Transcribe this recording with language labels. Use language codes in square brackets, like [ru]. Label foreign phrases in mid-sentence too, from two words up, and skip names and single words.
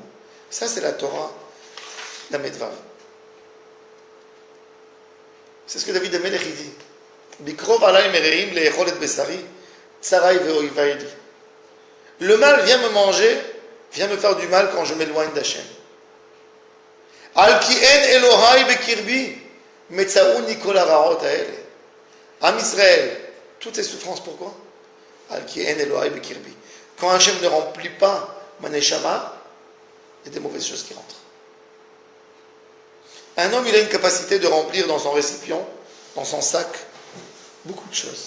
[fr] Ça, c'est la Torah d'Amedvav. C'est ce que David Amelech dit. [he] בקרב עלי מרעים לאכל את בשרי, צרי ואיבי. [fr] Le mal vient me manger, vient me faire du mal quand je m'éloigne d'Hachem. [he] על כי אין אלהי בקרבי, מצאוני כל הרעות האלה. עם ישראל, [fr] toutes ces souffrances, pourquoi? [he] על כי אין אלהי בקרבי. [fr] Quand Hachem ne remplit pas ma neshama, il y a des mauvaises choses qui rentrent. Un homme, il a une capacité de remplir dans son récipient, dans son sac, beaucoup de choses.